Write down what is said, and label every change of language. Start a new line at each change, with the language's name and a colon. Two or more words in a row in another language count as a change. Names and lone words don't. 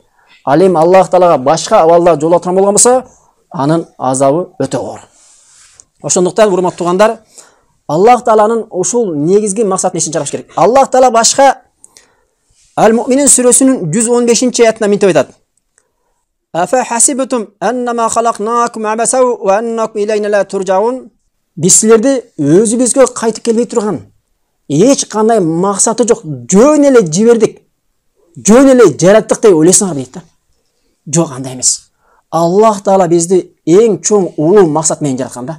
Kyrgyz: Ал эми Аллах Таалага башка абалда жолуга турган болгон болсо, анын азабы өтө оор. Ошондуктан урматтуу туугандар, Аллах Тааланын ушул негизги максатын ишин чыгарыш керек. Аллах Таала башка Ал-Муъминин сүрөсүнүн 115-аятында мынтип айтат:
Arabic: أفحسبتم أنما خلقناكم عبثا وأنكم إلينا لا ترجعون.
Kyrgyz: Биз силерди өзүбүзгө кайтып келбей турган, эч кандай максаты жок, жөн эле жибердик, жөн эле жараттык деп ойлойсуңар дейт да. Жок, андай эмес. Аллах Таала бизди эң чоң улуу максат менен жараткан да.